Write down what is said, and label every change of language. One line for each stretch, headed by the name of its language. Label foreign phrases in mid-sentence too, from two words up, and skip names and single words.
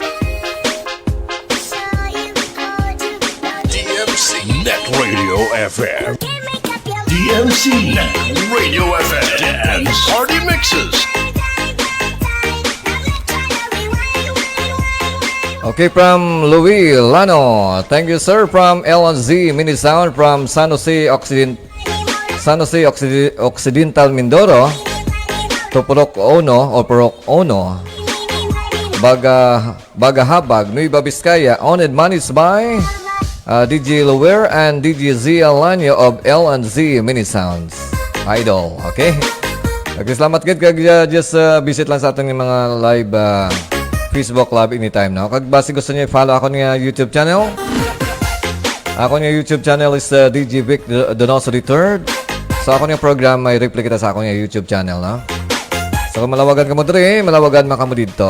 English: DMC Net Radio FM. DMC Net Radio FM and Party Mixes. Okay, from Louis Lano. Thank you, sir. From L&Z Mini Sound from San Jose Occidental Mindoro. To Purok Ono o Purok Ono. Bagahabag, Nueva Vizcaya. Owned and managed by DJ Lower and DJ Z Alanyo of L&Z Mini Sounds. Idol, okay?
Hiligaynon: Okay, salamat gid kag
English: just visit
Hiligaynon: lang sa aton ng mga live Facebook Live
English: anytime now.
Hiligaynon: Kag basi gusto niyo i-follow ako nga YouTube channel. Ako nga YouTube channel is DJ Vic Donoso III. So ako nga program may reply kita sa ako nga YouTube channel, no? So kung malawagan ka mo diri, malawagan man ka mo dito.